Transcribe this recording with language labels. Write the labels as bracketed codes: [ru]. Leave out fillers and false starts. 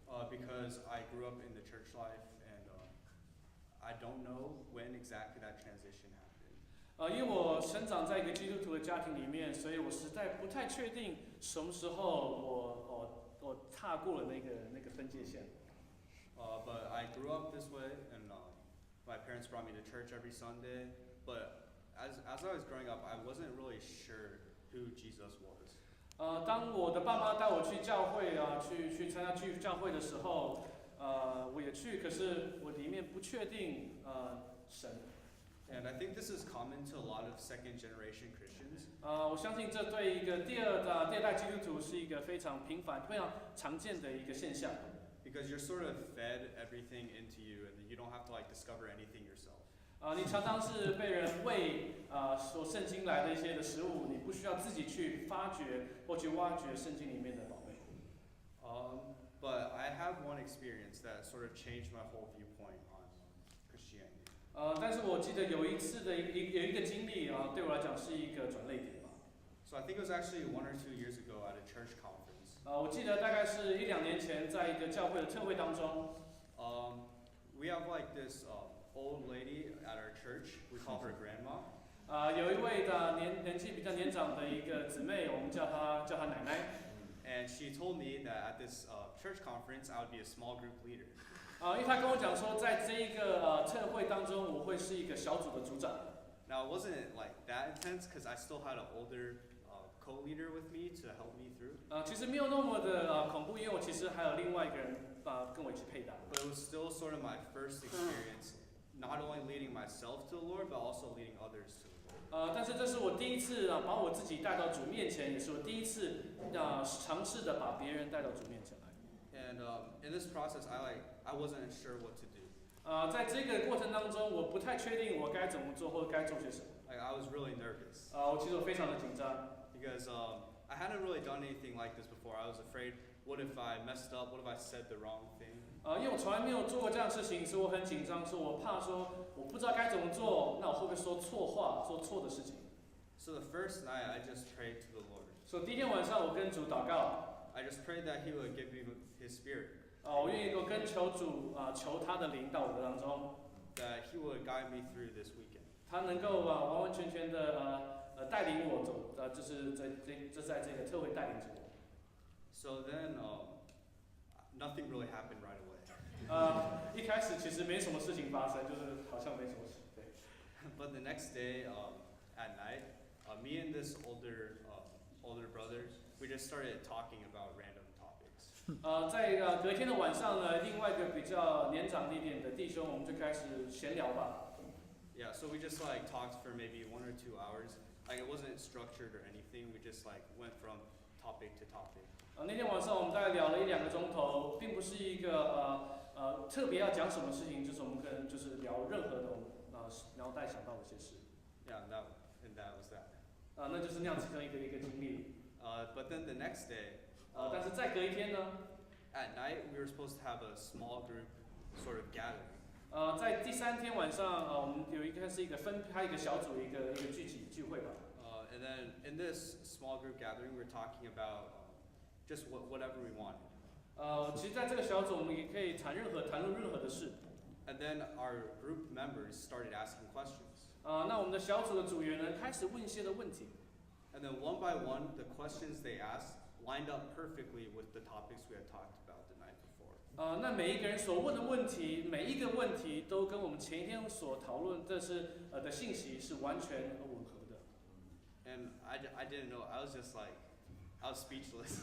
[en] because I grew up in the church life and I don't know when exactly that transition happened. [zh] 因为我生长在一个基督徒的家庭里面，所以我实在不太确定什么时候我踏过了那个分界线。 [en] But I grew up this way, and my parents brought me to church every Sunday. But as I was growing up, I wasn't really sure who Jesus was. [zh] 当我的爸妈带我去教会去参加教会的时候，我也去，可是我里面不确定神。 [en] And I think this is common to a lot of second-generation Christians. [zh] 我相信这对一个第二代基督徒是一个非常频繁、非常常见的一个现象。 [en] Because you're sort of fed everything into you, and you don't have to discover anything yourself. [zh] 你常常是被人喂所圣经来的一些的食物，你不需要自己去发掘或去挖掘圣经里面的宝贝。 [en] But I have one experience that sort of changed my whole viewpoint on Christianity. [zh] 但是我记得有一次的有一个经历对我来讲是一个转捩点吧。 [en] So I think it was actually 1 or 2 years ago at a church conference. [zh] 我记得大概是1-2年前，在一个教会的特会当中。 [en] We have this old lady at our church. We call her grandma. [zh] 有一位年纪比较年长的一个姊妹，我们叫她奶奶。 [en] And she told me that at this church conference, I would be a small group leader. [zh] 因为她跟我讲说，在这一个特会当中，我会是一个小组的组长。 [en] Now it wasn't that intense because I still had an older co-leader with me to help me through. [zh] 其实没有那么的恐怖，因为我其实还有另外一个人跟我一起配搭。 [en] But it was still sort of my first experience, not only leading myself to the Lord, but also leading others to the Lord. [zh] 但是这是我第一次把我自己带到主面前，也是我第一次尝试的把别人带到主面前来。 [en] And in this process, I wasn't sure what to do. [zh] 在这个过程当中，我不太确定我该怎么做或者该做些什么。 [en] I was really nervous. [zh] 其实我非常的紧张。 [en] Because I hadn't really done anything like this before. I was afraid, what if I messed up? What if I said the wrong thing? [zh] 因为我从来没有做过这样的事情，所以我很紧张，说我怕说我不知道该怎么做，那我会不会说错话，做错的事情。 [en] So the first night, I just prayed to the Lord. [zh] 所以第一天晚上我跟主祷告。 [en] I just prayed that He would give me His Spirit. [zh] 我愿意跟求主求他的灵到我的当中。 [en] That He would guide me through this weekend. [zh] 他能够完完全全的带领我走，就是在这个特会带领着我。 [en] So then, nothing really happened right away. [zh] 一开始其实没什么事情发生，就是好像没什么事。对。 [en] But the next day, at night, me and this older brother, we just started talking about random topics. [zh] 在隔天的晚上呢，另外一个比较年长一点的弟兄，我们就开始闲聊吧。 [en] Yeah, so we just like talked for maybe 1 or 2 hours. Like it wasn't structured or anything. We just like went from topic to topic. [zh] 那天晚上我们大概聊了1-2个钟头，并不是一个特别要讲什么事情，就是我们可能就是聊任何的脑袋想到的一些事。 [en] Yeah, and that was that. [zh] 那就是那样子的一个经历。 [en] But then the next day, [zh] 但是再隔一天呢， [en] at night we were supposed to have a small group sort of gathering. [zh] 在第3天晚上，我们有一个是一个开一个小组一个聚会吧。 [en] And then in this small group gathering, we're talking about just whatever we wanted. [zh] 其实在这个小组，我们也可以谈论任何的事。 [en] And then our group members started asking questions. [zh] 那我们的小组的组员呢，开始问一些的问题。 [en] And then one by one, the questions they asked lined up perfectly with the topics we had talked about the night before. [zh] 那每一个人所问的问题，每一个问题都跟我们前一天所讨论的信息是完全吻合的。 [en] And I didn't know. I was just like, I was speechless.